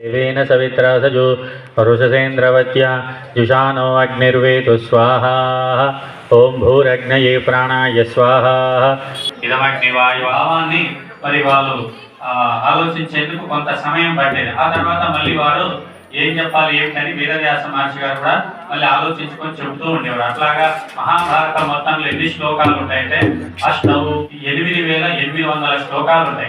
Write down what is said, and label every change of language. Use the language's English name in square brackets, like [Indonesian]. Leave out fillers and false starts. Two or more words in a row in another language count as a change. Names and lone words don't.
[Sanskrit] देवेन सवित्रा सजो वरुषसेन्द्रवत्या जुषानो अग्निर्वेतु स्वाहा। ओं भूरग्नये प्राणाय स्वाहा। [Telugu] ఇదమగ్నివాయువాన్ని మరి వాళ్ళు ఆలోచించేందుకు కొంత సమయం పట్టేది. ఆ తర్వాత మళ్ళీ వారు ఏం చెప్పాలి ఏమిటని వేదవ్యాస మహర్షి గారు కూడా మళ్ళీ ఆలోచించుకొని చెబుతూ ఉండేవారు. అట్లాగా మహాభారతం మొత్తంలో ఎన్ని శ్లోకాలు ఉంటాయంటే అష్టవు 8800 శ్లోకాలు ఉంటాయి.